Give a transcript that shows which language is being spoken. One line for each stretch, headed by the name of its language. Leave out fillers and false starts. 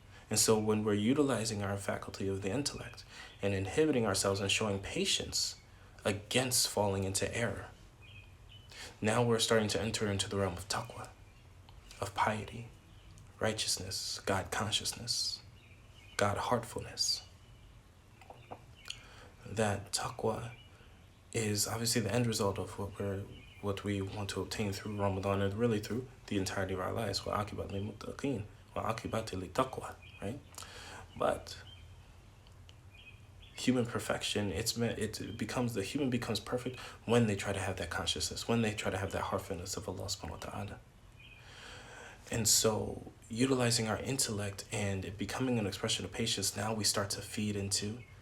English: And so when we're utilizing our faculty of the intellect and inhibiting ourselves and showing patience against falling into error, now we're starting to enter into the realm of taqwa, of piety, righteousness, God consciousness, God heartfulness. That taqwa is obviously the end result of what we want to obtain through Ramadan and really through the entirety of our lives.
Arabic: وَعَاقِبَةٌ لِلْمُتَّقِينَ وَعَاقِبَةٌ لِلتَّقْوَى, right?
English: But human perfection, the human becomes perfect when they try to have that consciousness, when they try to have that heartfulness of Allah subhanahu wa ta'ala. And so utilizing our intellect and it becoming an expression of patience, now we start to feed into